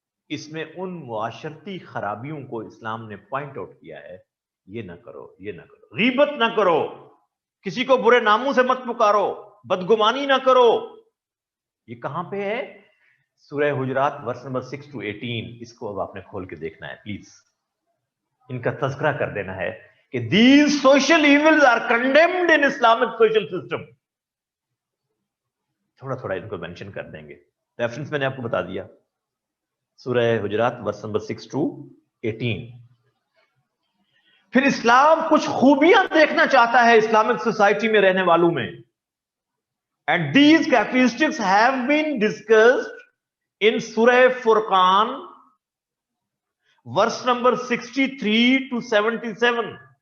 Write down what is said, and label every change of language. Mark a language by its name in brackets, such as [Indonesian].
[Urdu] اس میں ان معاشرتی خرابیوں کو اسلام نے پوائنٹ آؤٹ کیا ہے. یہ نہ کرو, یہ نہ کرو, غیبت نہ کرو, کسی کو برے ناموں سے مت پکارو, بدگمانی نہ کرو. یہ کہاں پہ ہے؟ سورہ حجرات ورس نمبر 6 to 18. اس کو اب آپ نے کھول کے دیکھنا ہے پلیز. ان کا تذکرہ کر دینا ہے کہ [English] these social evils are condemned in Islamic social system. [Urdu] تھوڑا تھوڑا ان کو مینشن کر دیں گے. ریفرنس میں نے آپ کو بتا دیا. سورہ حجرات ورس نمبر 6 to 18. پھر اسلام کچھ خوبیاں دیکھنا چاہتا ہے اسلامک سوسائٹی میں رہنے والوں میں. [English] And these characteristics have been discussed in Surah Furqan, verse number 63 to 77.